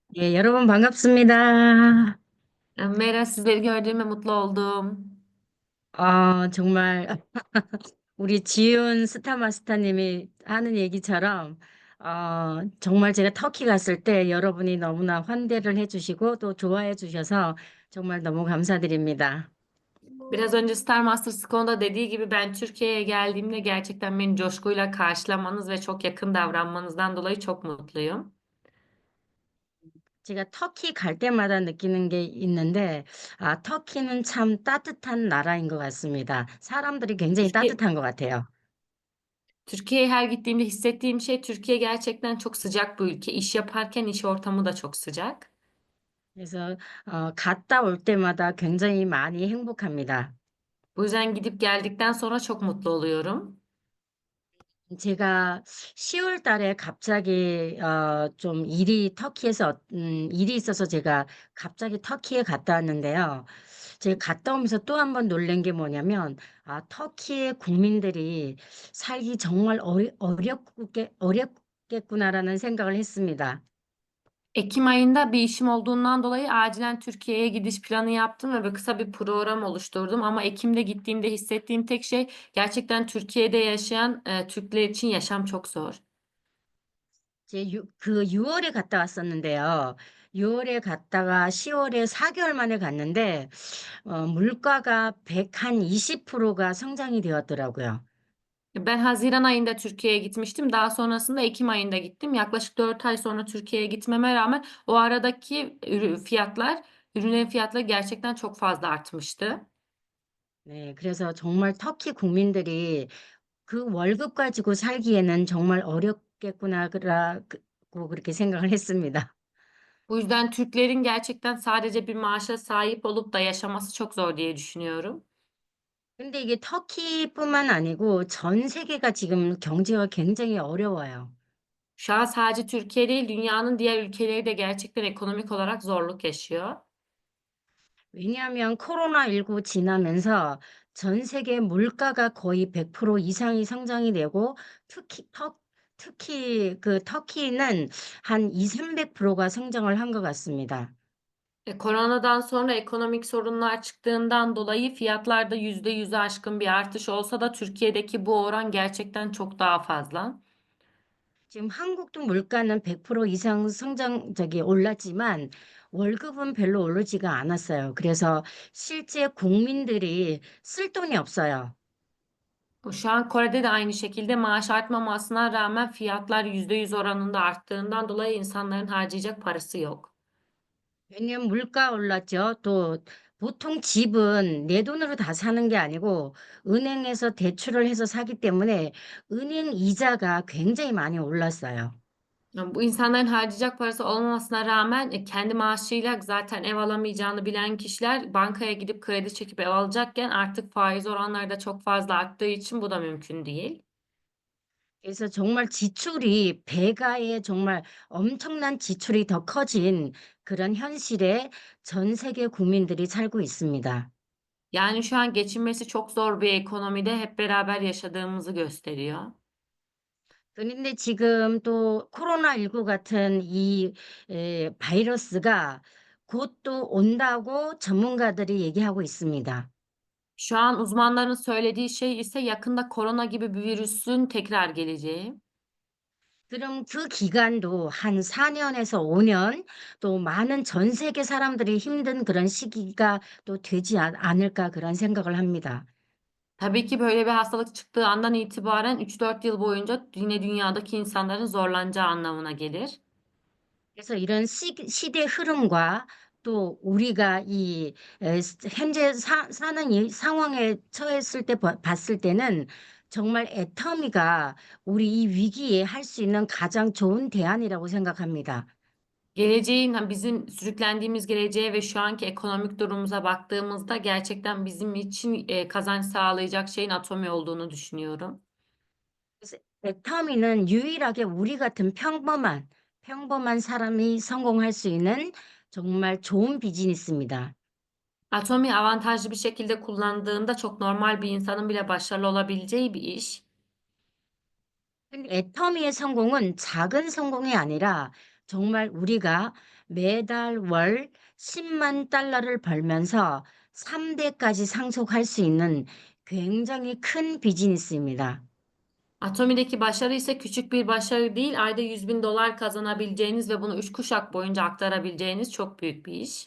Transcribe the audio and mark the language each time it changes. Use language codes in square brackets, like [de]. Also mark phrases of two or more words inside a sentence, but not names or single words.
[ko] 여러분 반갑습니다. [tr] Mera sizleri gördüğüme mutlu oldum. [ko] 정말 우리 지윤 스타마스터님이 하는 얘기처럼 정말 제가 터키 갔을 때 여러분이 너무나 환대를 해주시고 또 좋아해 주셔서 정말 너무 감사드립니다. [tr] Biraz önce Star Masters konuda dediği gibi ben Türkiye'ye geldiğimde gerçekten beni coşkuyla karşılamanız ve çok yakın davranmanızdan dolayı çok mutluyum. [ko] 제가 터키 갈 때마다 느끼는 게 있는데, 터키는 참 따뜻한 나라인 것 같습니다. 사람들이 굉장히 Türkiye, 따뜻한 것 같아요. [tr] Türkiye'ye her gittiğimde hissettiğim şey Türkiye gerçekten çok sıcak bir ülke. İş yaparken iş ortamı da çok sıcak. [ko] 그래서 갔다 올 때마다 굉장히 많이 행복합니다. [tr] Bu yüzden gidip geldikten sonra çok mutlu oluyorum. [ko] 제가 10월 달에 갑자기 좀 일이 있어서 제가 갑자기 터키에 갔다 왔는데요. 제가 갔다 오면서 또 한 번 놀란 게 뭐냐면, 터키의 국민들이 살기 정말 어렵겠구나라는 생각을 했습니다. [tr] Ekim ayında bir işim olduğundan dolayı acilen Türkiye'ye gidiş planı yaptım ve böyle kısa bir program oluşturdum. Ama Ekim'de gittiğimde hissettiğim tek şey gerçekten Türkiye'de yaşayan Türkler için yaşam çok zor. [ko] 6월에 갔다 왔었는데요. 6월에 갔다가 10월에 4개월 만에 갔는데, 물가가 120%가 성장이 되었더라고요. [tr] Ben Haziran ayında Türkiye'ye gitmiştim. Daha sonrasında Ekim ayında gittim. Yaklaşık 4 ay sonra Türkiye'ye gitmeme rağmen o aradaki ürünlerin fiyatları gerçekten çok fazla artmıştı. [ko] 네, 그래서 정말 터키 국민들이 그 월급 가지고 살기에는 정말 어렵겠구나라고 그렇게 생각을 했습니다. [tr] Bu yüzden Türklerin gerçekten sadece bir maaşa sahip olup da yaşaması çok zor diye düşünüyorum. [ko] 근데 이게 터키뿐만 아니고 전 세계가 지금 경제가 굉장히 어려워요. [tr] Şu an sadece Türkiye değil, dünyanın diğer ülkeleri de gerçekten ekonomik olarak zorluk yaşıyor. [ko] 왜냐하면 코로나19 지나면서 전 세계 물가가 거의 100% 이상이 성장이 되고 특히 특히 그 터키는 한 200~300%가 성장을 한 것 같습니다. [tr] Koronadan sonra ekonomik sorunlar çıktığından dolayı fiyatlarda %100'ü aşkın bir artış olsa da Türkiye'deki bu oran gerçekten çok daha fazla. [ko] 지금 한국도 물가는 100% 이상 올랐지만 월급은 별로 오르지가 않았어요. 그래서 실제 국민들이 쓸 돈이 없어요. [tr] Şu an Kore'de de aynı şekilde maaş artmamasına rağmen fiyatlar %100 oranında arttığından dolayı insanların harcayacak parası yok. [ko] 왜냐면 물가 올랐죠. 또 보통 집은 내 돈으로 다 사는 게 아니고 은행에서 대출을 해서 사기 때문에 은행 이자가 굉장히 많이 올랐어요. [tr] Yani bu insanların harcayacak parası olmamasına rağmen kendi maaşıyla zaten ev alamayacağını bilen kişiler bankaya gidip kredi çekip ev alacakken artık faiz oranları da çok fazla arttığı için bu da mümkün değil. [ko] 그래서 정말 지출이 배가에 정말 엄청난 지출이 더 커진 그런 현실에 전 세계 국민들이 살고 있습니다. [tr] Yani şu an geçinmesi çok zor bir ekonomide hep beraber yaşadığımızı gösteriyor. [ko] 그런데 지금 또 코로나19 같은 바이러스가 곧 또 온다고 전문가들이 얘기하고 있습니다. [tr] Şu an uzmanların söylediği şey ise yakında korona gibi bir virüsün tekrar geleceği. [ko] 그럼 그 기간도 한 4년에서 5년 또 많은 전 세계 사람들이 힘든 그런 시기가 또 되지 않을까 그런 생각을 합니다. [tr] Tabii ki böyle bir hastalık çıktığı andan itibaren 3-4 yıl boyunca yine dünyadaki insanların zorlanacağı anlamına gelir. [ko] 그래서 이런 시대 흐름과 또 우리가 현재 사는 이 상황에 처했을 때 봤을 때는 정말 애터미가 우리 이 위기에 할 수 있는 가장 좋은 대안이라고 생각합니다. [tr] Bizim sürüklendiğimiz geleceğe ve şu anki ekonomik durumumuza baktığımızda gerçekten bizim için kazanç sağlayacak şeyin atomi olduğunu düşünüyorum. [ko] 그래서 애터미는 유일하게 우리 같은 평범한 사람이 성공할 수 있는 정말 좋은 비즈니스입니다. [tr] Atomi avantajlı bir şekilde kullandığında çok normal bir insanın bile başarılı olabileceği bir iş. [ko] 근데 애터미의 성공은 작은 성공이 아니라 정말 우리가 매달 월 10만 달러를 벌면서 3대까지 상속할 수 있는 굉장히 큰 비즈니스입니다. [tr] Atomi'deki başarı ise küçük bir başarı değil, ayda 100.000 dolar kazanabileceğiniz ve bunu 3 kuşak boyunca aktarabileceğiniz çok büyük bir iş.